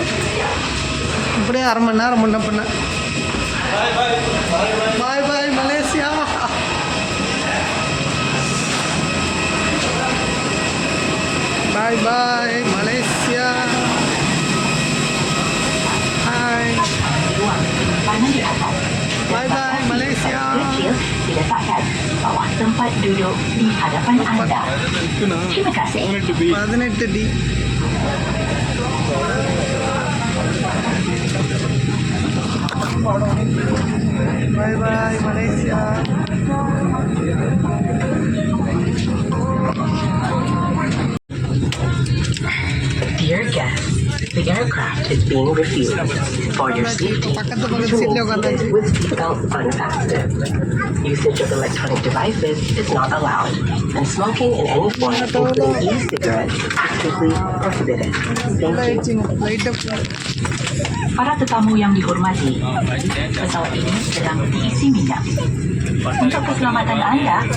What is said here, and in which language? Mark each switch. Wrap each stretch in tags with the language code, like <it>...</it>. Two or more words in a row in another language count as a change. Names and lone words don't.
<ta>இப்படியே அரை மணி நேரம் முன்ன பண்ண.</ta> <en>bye bye</en> <ta>மலேசியா.</ta> <en>bye bye Malaysia. ஹாய். Bye bye Malaysia.</en> <ms>Diletakkan bawah tempat duduk di hadapan anda. Terima kasih.</ms> <en>18D. Bye bye Malaysia. Dear guests, the aircraft is being refueled. For your safety, with seatbelts unfastened. Usage of electronic devices is not allowed, and smoking in any form, including e-cigarettes, is strictly prohibited. Thank you.</en> <ms>Para tetamu yang dihormati, pesawat ini sedang diisi minyak. Untuk keselamatan anda,</ms>